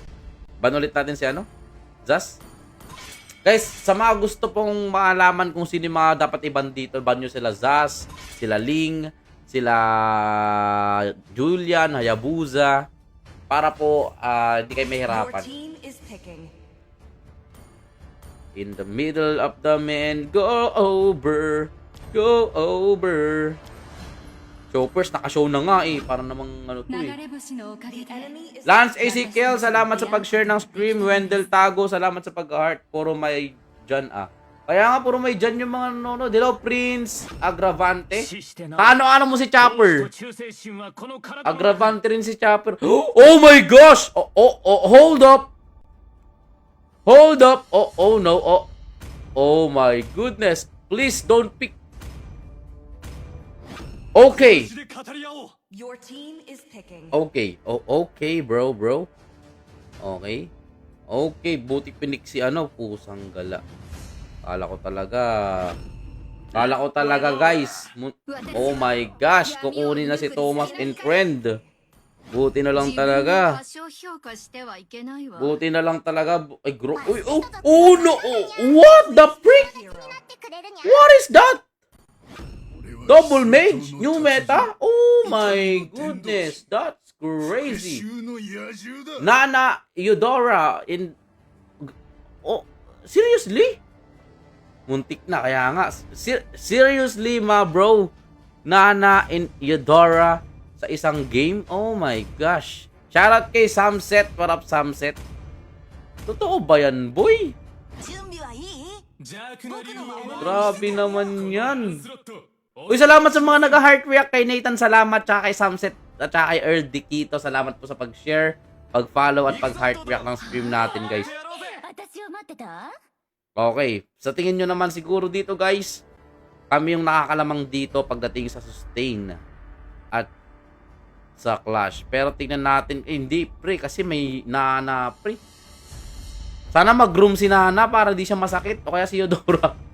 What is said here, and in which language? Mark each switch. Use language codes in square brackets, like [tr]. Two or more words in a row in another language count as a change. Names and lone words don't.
[tl] Ban ulit natin si ano? Zas? Guys, sa mga gusto pong malaman kung sino yung mga dapat iban dito, ban nyo sila Zas, sila Ling, sila Julian, Hayabusa, para po hindi kayo [en] Your [tl] mahirapan. [en] team is picking. In the middle of the men go over. Go over. [tl] Choppers, naka-show na nga eh. Para namang ano to eh. [ja] 流れ星のおかげ [en] The [ja] で [en] enemy is [tl] Lance Ezekiel, salamat sa pag-share ng stream. Wendell Tago, salamat sa pag-heart. Puro may dyan ah. Kaya nga puro may dyan yung mga nanonood. Hello Prince Agravante. Ano mo si Chopper? Agravante rin si Chopper. [en] Oh my gosh! Hold up! Hold up! Oh no. Oh my goodness. Please don't pick. Okay. で語り合おう Your team is picking. Okay. Okay, bro. Okay. [tl] Okay, buti pinik si pusang gala. Kala ko talaga, guys. [en] Oh my gosh, [tl] kukunin na si Thomas and friend. Buti na lang talaga. Buti na lang talaga. Ay, Uy, [en] oh no. What the freak? What is that? Double mage? New meta? Oh my goodness. That's crazy. 衆の野獣だ Nana Eudora in... Oh, seriously? [tl] Muntik na, kaya nga. [en] Seriously, ma bro. [tl] Nana and Eudora sa isang game? [en] Oh my gosh. Shoutout kay Samset. What up, Samset? [tl] Totoo ba yan, boy? [ja] 準備はいい? 邪悪な竜を守る [tl] Grabe naman yan. [ja] スロット [tl] Uy, salamat sa mga nag- [en] heart react [tl] kay Nathan. Salamat, tsaka kay Samset at tsaka kay Earl Dikito. Salamat po sa pag-share, pag-follow at pag- [en] heart react [tl] ng stream natin, guys. [ja] 私を待ってた [tl] Okay, sa tingin nyo naman siguro dito, guys, kami yung nakakalamang dito pagdating sa sustain at sa clash. Pero tingnan natin, hindi pre, kasi may Nana pre. Sana mag-room si Nana para di siya masakit o kaya si Eudora.